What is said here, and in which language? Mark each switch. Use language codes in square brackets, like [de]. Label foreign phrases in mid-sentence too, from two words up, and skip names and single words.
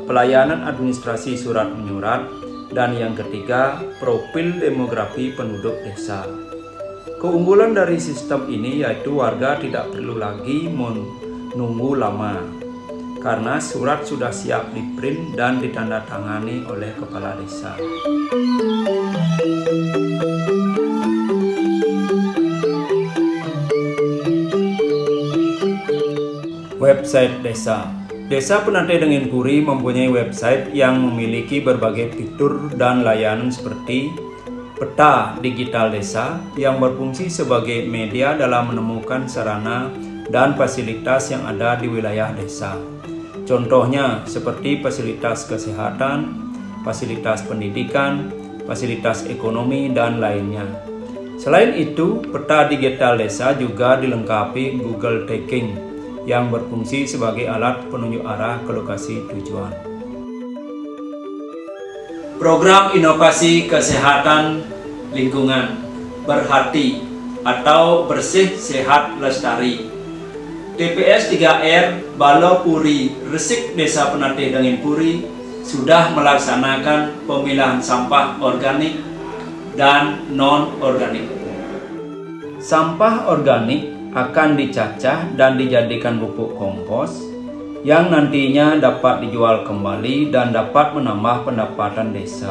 [id] Pelayanan administrasi surat menyurat, dan yang ketiga, profil demografi penduduk desa. Keunggulan dari sistem ini yaitu warga tidak perlu lagi menunggu lama karena surat sudah siap di-print dan ditandatangani oleh kepala desa. Website desa. Desa Penatih Dangin Puri mempunyai website yang memiliki berbagai fitur dan layanan seperti peta digital desa yang berfungsi sebagai media dalam menemukan sarana dan fasilitas yang ada di wilayah desa. Contohnya seperti fasilitas kesehatan, fasilitas pendidikan, fasilitas ekonomi, dan lainnya. Selain itu, peta digital desa juga dilengkapi Google Tracking yang berfungsi sebagai alat penunjuk arah ke lokasi tujuan. Program Inovasi Kesehatan Lingkungan Berhati atau Bersih Sehat Lestari. TPS 3R Balo Puri Resik Desa Penatih Dangin Puri sudah melaksanakan pemilahan sampah organik dan non-organik. Sampah organik akan dicacah dan dijadikan pupuk kompos yang nantinya dapat dijual kembali dan dapat menambah pendapatan desa.